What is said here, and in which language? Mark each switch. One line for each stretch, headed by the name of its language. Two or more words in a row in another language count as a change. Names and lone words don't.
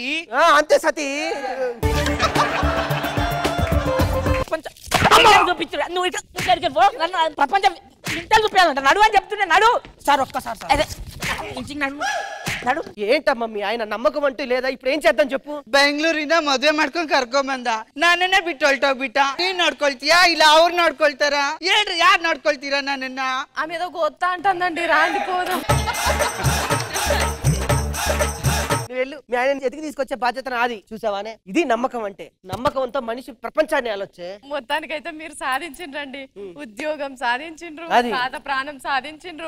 Telugu: అంతే సతీ. చూపించు నువ్వు ప్రపంచం ఇంత చూపించాలంట. నడు అని చెప్తున్నా. నడు సార్ ఒక్కసారి సార్. అదే నడు. ఏంటమ్మా మీ ఆయన నమ్మకం అంటూ లేదా? ఇప్పుడు ఏం చేద్దాం చెప్పు.
Kannada: ಬೆಂಗಳೂರಿಂದ ಮದುವೆ ಮಾಡ್ಕೊಂಡ್ ಕರ್ಕೊಂಬಂದ. ನಾನನ್ನೇ ಬಿಟ್ಟು ಹೊಲ್ಟೋಗ್ಬಿಟ್ಟ. ನೀನ್ ನೋಡ್ಕೊಳ್ತೀಯಾ ಇಲ್ಲ ಅವ್ರು ನೋಡ್ಕೊಳ್ತಾರ? ಹೇಳ್ರಿ ಯಾರು ನೋಡ್ಕೊಳ್ತೀರಾ ನನ್ನನ್ನ?
Telugu: ఆమె ఏదో గొత్తా అంటుందండి. రాండి పోదాం. వెళ్ళు. మీ ఆయన ఎతికి తీసుకొచ్చే బాధ్యత నాది. చూసావానే, ఇది నమ్మకం అంటే. నమ్మకంతో మనిషి ప్రపంచాన్ని ఆలోచే. మొత్తానికైతే మీరు సాధించిండ్రండి. ఉద్యోగం సాధించిండ్రు, తాత ప్రాణం సాధించిండ్రు.